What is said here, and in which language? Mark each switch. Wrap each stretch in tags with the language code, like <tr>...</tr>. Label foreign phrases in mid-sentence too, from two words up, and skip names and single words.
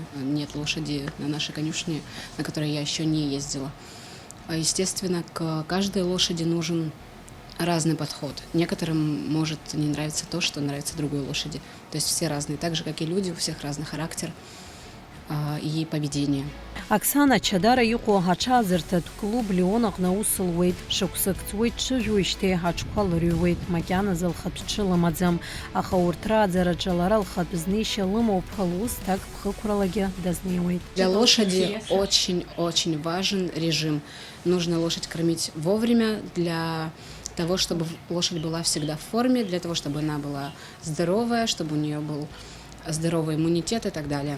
<ru>Нет лошади на нашей конюшне, на которой я еще не ездила. Естественно, к каждой лошади нужен разный подход. Некоторым может не нравиться то, что нравится другой лошади. То есть все разные. Так же, как и люди, у всех разный характер и поведение.</ru> <ab>Оксана Чадара иҟоу аҽаазырҭатә клуб Леон аҟны аус луеит. Шықәсык ҵуеит, дҽыжәуеижьҭеи аҽқәа лырҩуеит. Макьаназы лхатә ҽы лымаӡам. Аха урҭ рааӡараҿы лара лхатә знеишьа лымоуп, лус так ԥхықәралагьы дазнеиуеит.</ab> <ru>Для лошади очень важен режим. Нужно лошадь кормить вовремя для того, чтобы лошадь была всегда в форме, для того, чтобы она была здоровая, чтобы у нее был здоровый иммунитет и так далее.</ru>